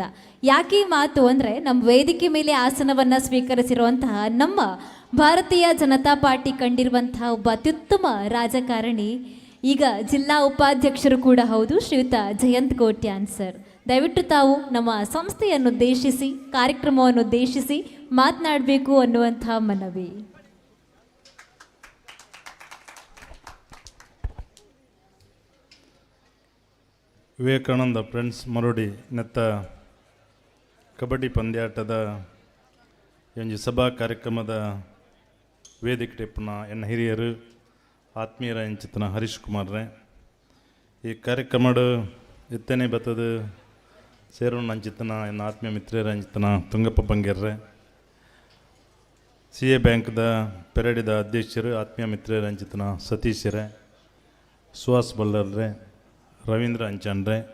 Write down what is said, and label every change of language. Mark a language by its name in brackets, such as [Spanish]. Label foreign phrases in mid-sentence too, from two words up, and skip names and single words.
[Kannada] ಯಾಕೆ ಮಾತು ಅಂದರೆ, ನಮ್ಮ ವೇದಿಕೆ ಮೇಲೆ ಆಸನವನ್ನು ಸ್ವೀಕರಿಸಿರುವಂತಹ ನಮ್ಮ ಭಾರತೀಯ ಜನತಾ ಪಾರ್ಟಿ ಕಂಡಿರುವಂತಹ ಒಬ್ಬ ಅತ್ಯುತ್ತಮ ರಾಜಕಾರಣಿ, ಈಗ ಜಿಲ್ಲಾ ಉಪಾಧ್ಯಕ್ಷರು ಕೂಡ ಹೌದು, ಶ್ರೀಯುತ ಜಯಂತ್ ಕೋಟ್ಯಾನ್ ಸರ್. ದಯವಿಟ್ಟು ತಾವು ನಮ್ಮ ಸಂಸ್ಥೆಯನ್ನುದ್ದೇಶಿಸಿ, ಕಾರ್ಯಕ್ರಮವನ್ನುದ್ದೇಶಿಸಿ ಮಾತನಾಡಬೇಕು ಅನ್ನುವಂಥ ಮನವಿ. [Tulu] ವಿವೇಕಾನಂದ ಫ್ರೆಂಡ್ಸ್ ಮರೋಡಿ ನೆತ್ತ ಕಬಡ್ಡಿ ಪಂದ್ಯಾಟದ ಒಂಜಿ ಸಭಾ ಕಾರ್ಯಕ್ರಮದ ವೇದಿಕೆ ಟಿಪ್ಪುನ ಎನ್ನ ಹಿರಿಯರು ಆತ್ಮೀಯರ ಎಂಚಿತನ ಹರೀಶ್ ಕುಮಾರ್ರೆ. ಈ ಕಾರ್ಯಕ್ರಮಡು ಇತ್ತನೇ ಬತ್ತದ ಸೇರೋಣ ಅಂಚಿತನ ಎನ್ನ ಆತ್ಮೀಯ ಮಿತ್ರರ ಅಂಚಿತನ ತುಂಗಪ್ಪ ಬಂಗೇರ್ರೆ, CA ಬ್ಯಾಂಕ್ದ ಪೆರಡಿದ ಅಧ್ಯಕ್ಷರು ಆತ್ಮೀಯ ಮಿತ್ರರ ಅಂಚಿತನ ಸತೀಶರೇ, ಸುಹಾಸ್ ಬಲ್ಲರ್ರೆ, ರವೀಂದ್ರ ಅಂಚನ್ರೆ,